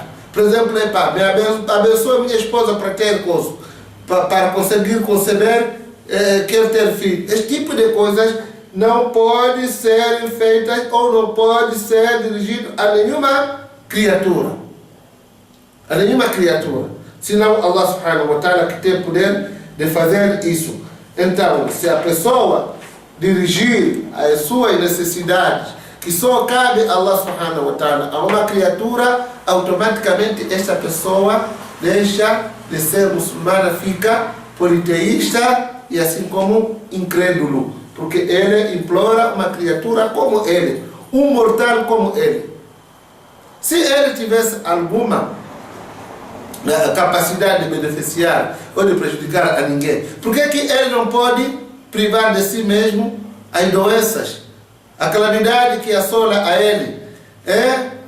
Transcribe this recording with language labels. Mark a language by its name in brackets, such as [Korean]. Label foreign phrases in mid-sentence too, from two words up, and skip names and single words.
[Portuguese] Por exemplo, me abençoa minha esposa para ter coisa, para conseguir conceber, quer ter filho. Esse tipo de coisas não pode ser feitas ou não pode ser dirigido a nenhuma criatura. A nenhuma criatura. Senão Allah [Arabic] سبحانه وتعالى [Portuguese] que tem poder de fazer isso. Então, se a pessoa dirigir as suas necessidades, que só cabe a Allah [Arabic] سبحانه وتعالى, [Portuguese] a uma criatura, automaticamente essa pessoa deixa de ser muçulmana, fica politeísta e assim como incrédulo, porque ele implora uma criatura como ele, um mortal como ele. Se ele tivesse alguma capacidade de beneficiar ou de prejudicar a ninguém, por que ele não pode privar de si mesmo as doenças, a calamidade que assola a ele?